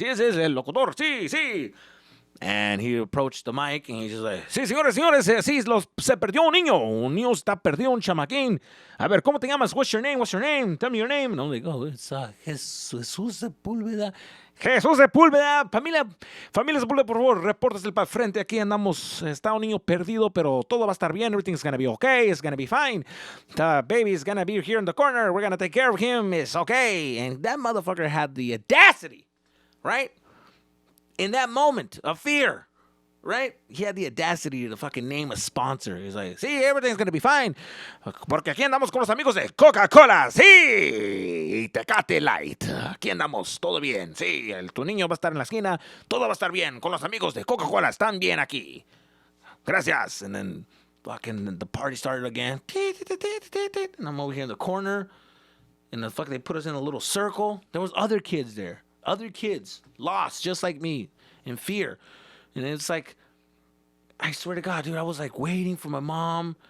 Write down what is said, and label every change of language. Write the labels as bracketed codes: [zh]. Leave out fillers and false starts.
[en] Yes, [es] el locutor, sí, sí. [en] And he approached the mic and he's just like, [es] sí, señores, sí, se perdió un niño está perdido, un chamaquín. A ver, ¿cómo te llamas? [en] What's your name? Tell me your name. And I'm like, oh, it's Jesus Sepulveda. [es] Jesús Sepúlveda, familia Sepúlveda, por favor, repórtese para el frente. Aquí andamos, está un niño perdido, pero todo va a estar bien. [en] Everything's gonna be okay. It's gonna be fine. The baby's gonna be here in the corner. We're gonna take care of him. It's okay. And that motherfucker had the audacity, right? In that moment of fear, right? He had the audacity to fucking name a sponsor. He's like, sí, everything's gonna be fine. [es] Porque aquí andamos con los amigos de Coca-Cola. Sí, Tecate Light. Aquí andamos, todo bien. Sí, tu niño va a estar en la esquina. Todo va a estar bien. Con los amigos de Coca-Cola están bien aquí. Gracias. [en] And then fucking the party started again. And I'm over here in the corner. And they put us in a little circle. There was other kids there. Other kids lost just like me in fear. And it's like, I swear to God, dude, I was like waiting for my mom.